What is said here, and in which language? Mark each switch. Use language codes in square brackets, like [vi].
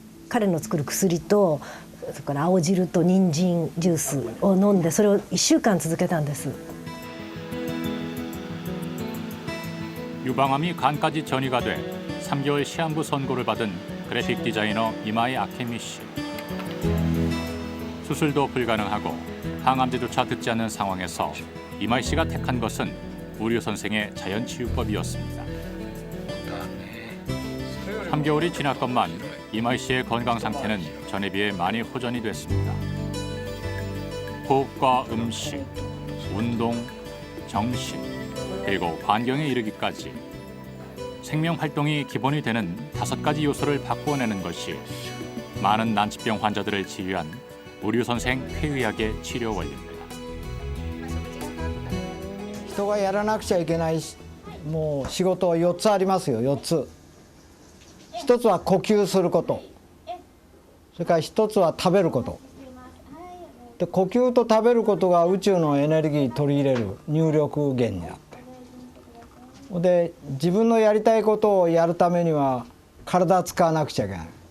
[ja] 彼の作る薬とそれから青汁と人参ジュースを飲んでそれを1週間続けたんです。 [ko] 유방암이 간까지 전이가 돼 3개월 시한부 선고를 받은 그래픽 디자이너 이마이 아케미 씨. 수술도 불가능하고 항암제조차 듣지 않는 상황에서 이마이 씨가 택한 것은 우류 선생의 자연치유법이었습니다. 3개월이 지났건만 이마이 씨의 건강 상태는 전에 비해 많이 호전이 됐습니다. 호흡과 음식, 운동, 정신, 그리고 환경에 이르기까지 생명 활동이 기본이 되는 5가지 요소를 바꾸어내는 것이 많은 난치병 환자들을 치유한 우류 선생 쾌의학의 치료 원리입니다. [ja] 人がやらなくちゃいけないもう仕事は4つありますよ。4つ。 1つは呼吸すること、それから1つは食べること。で呼吸と食べることが宇宙のエネルギー取り入れる入力源になって、で自分のやりたいことをやるためには体使わなくちゃいけない。